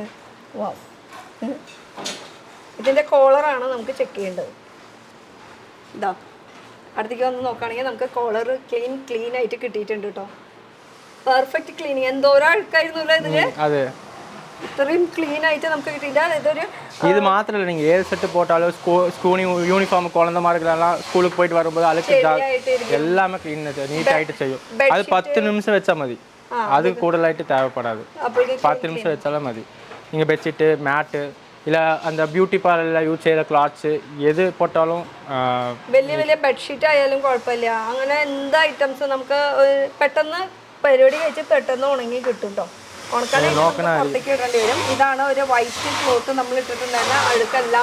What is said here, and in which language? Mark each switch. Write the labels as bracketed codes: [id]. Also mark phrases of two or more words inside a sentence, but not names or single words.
[ml] വാ, ഇതിൻ്റെ കോളറാണ് നമുക്ക് ചെക്ക് ചെയ്യേണ്ടത്. ഇതാ അടുത്തേക്ക് വന്ന് നോക്കുകയാണെങ്കിൽ നമുക്ക് കോളർ ക്ലീൻ ആയിട്ട് കിട്ടിയിട്ടുണ്ട് കേട്ടോ. പെർഫെക്റ്റ് ക്ലീനിങ്. എന്തോരം അഴുക്കായിരുന്നല്ലോ ഇതിന്, ഇത്രയും ക്ലീൻ ആയിട്ട് നമുക്ക് കിട്ടിയില്ല. [ta] இது மாத்திரம் இல்லைங்க, ஏழு செட்டு போட்டாலும் ஸ்கூல் யூனிஃபார்ம் குழந்தை மாதிரிலாம் ஸ்கூலுக்கு போயிட்டு வரும்போது அழுக்கு எல்லாமே க்ளீன் நீட்டாகிட்டு செய்யும். அது 10 நிமிஷம் வச்சா மதி, அது கூடுதலாயிட்டு தேவைப்படாது. 10 நிமிஷம் வச்சாலும் மதி. நீங்கள் பெட்ஷீட்டு மேட்டு இல்லை அந்த பியூட்டி பார்லரில் யூஸ் செய்த க்ளோத்ஸ் ஏது போட்டாலும் [ml] വലിയ ബെഡ്ഷീറ്റ് ആയാലും കുഴപ്പമില്ല. അങ്ങനെ എന്ത് ഐറ്റംസ് നമുക്ക് പെട്ടെന്ന് പരിപാടി കഴിച്ച് പെട്ടെന്ന് ഉണങ്ങി കിട്ടും കേട്ടോ. പുറത്തേക്ക് ഇടേണ്ടി വരും. ഇതാണ് ഒരു വൈറ്റ് ക്ലോത്ത് നമ്മൾ ഇട്ടിട്ടുണ്ടായിരുന്ന അഴുക്കെല്ലാം